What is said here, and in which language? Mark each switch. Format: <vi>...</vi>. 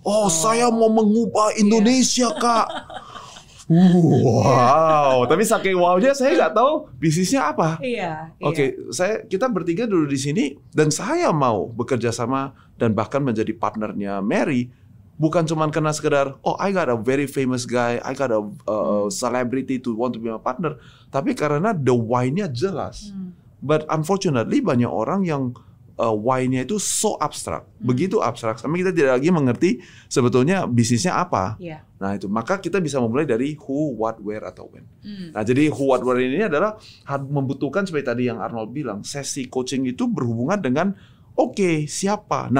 <id>Saya mau mengubah Indonesia, Kak. Wow, tapi saking wow-nya saya nggak tahu bisnisnya apa. Oke, kita bertiga dulu di sini dan saya mau bekerja sama dan bahkan menjadi partnernya Mary. Bukan cuma karena sekedar,</id> <en>I got a very famous guy, I got a celebrity to want to be my partner.</en> <id>Tapi karena the why-nya jelas.</id> <en>But unfortunately</en> <id>banyak orang yang why-nya itu so abstrak, begitu abstrak, sampai kita tidak lagi mengerti sebetulnya bisnisnya apa. Nah itu, maka kita bisa memulai dari who, what, where, atau when. Nah jadi who, what, where ini adalah membutuhkan seperti tadi yang Arnold bilang, sesi coaching itu berhubungan dengan siapa.</id>